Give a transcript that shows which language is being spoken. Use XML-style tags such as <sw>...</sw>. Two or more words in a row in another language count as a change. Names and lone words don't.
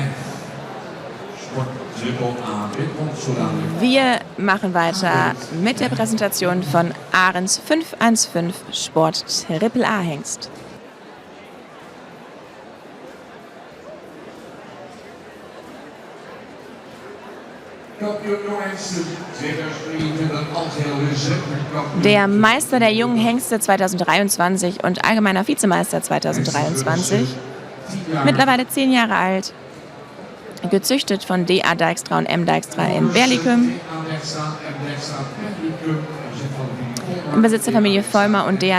<nl>Sport Triple A. Dit komt zo dadelijk.</nl> <de>Wir machen weiter mit der Präsentation von Ahrens 515 Sport Triple A Hengst.</de> <nl>Kampioen jongheemsten 2023 als heel recent.</nl> <de>Der Meister der jungen Hengste 2023 und allgemeiner Vizemeister 2023, mittlerweile 10 Jahre alt, gezüchtet von D.A. Dijkstra und M. Dijkstra in Berlikum, im Besitz der Familie Vollmer und D.A.</de>